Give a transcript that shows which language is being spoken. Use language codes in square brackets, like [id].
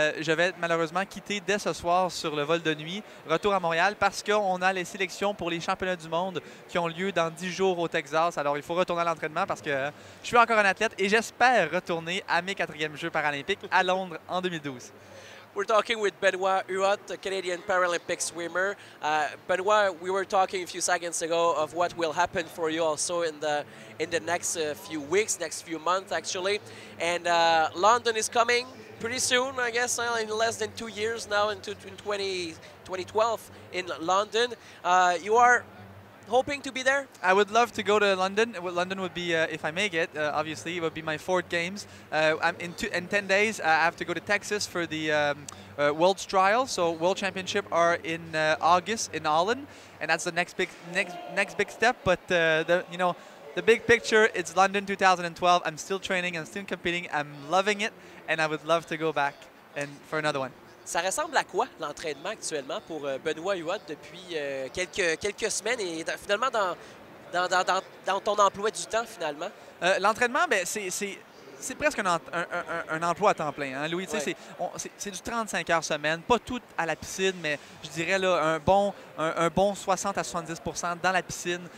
[fr] Je vais malheureusement quitter dès ce soir sur le vol de nuit, retour à Montréal, parce qu'on a les sélections pour les championnats du monde qui ont lieu dans 10 jours au Texas. Alors, il faut retourner à l'entraînement parce que je suis encore un athlète et j'espère retourner à mes 4e Jeux paralympiques à Londres en 2012. [en] We're talking with Benoît Huot, a Canadian Paralympic swimmer. Benoît, we were talking a few seconds ago of what will happen for you also in the next few weeks, next few months actually. And London is coming pretty soon, I guess, in less than 2 years now, in 2012 in London. You are hoping to be there? I would love to go to London. London would be, if I make it, obviously, it would be my 4th games. In 10 days, I have to go to Texas for the World's Trials. So World Championship are in August in Holland, and that's the next big step. But the big picture, it's London 2012. I'm still training, I'm still competing, I'm loving it, and I would love to go back and for another one. [fr] Ça ressemble à quoi l'entraînement actuellement pour Benoît Huot depuis quelques semaines et finalement dans dans ton emploi du temps, finalement? L'entraînement, ben, c'est presque un emploi à temps plein, hein, Louis. Ouais. C'est du 35 heures semaine, pas tout à la piscine, mais je dirais là, un bon 60 à 70 dans la piscine.